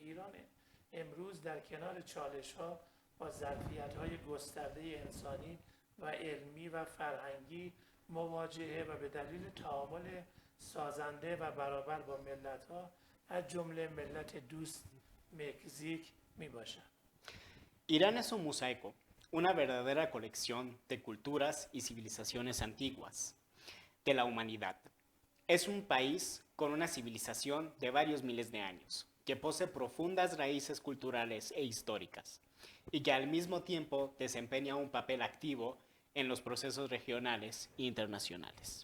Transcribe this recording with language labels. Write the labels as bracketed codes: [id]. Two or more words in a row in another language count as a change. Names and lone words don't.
[fa] ایران امروز در کنار چالش‌ها با ظرفیت‌های گسترده انسانی و علمی و فرهنگی مواجهه و به دلیل تعامل سازنده و برابر با ملت‌ها از جمله ملت دوست مکزیک میباشد. [es] Irán es un mosaico, una verdadera colección de culturas y civilizaciones antiguas de la humanidad. Es un país con una civilización de varios miles de años, que posee profundas raíces culturales e históricas, y que al mismo tiempo desempeña un papel activo en los procesos regionales e internacionales.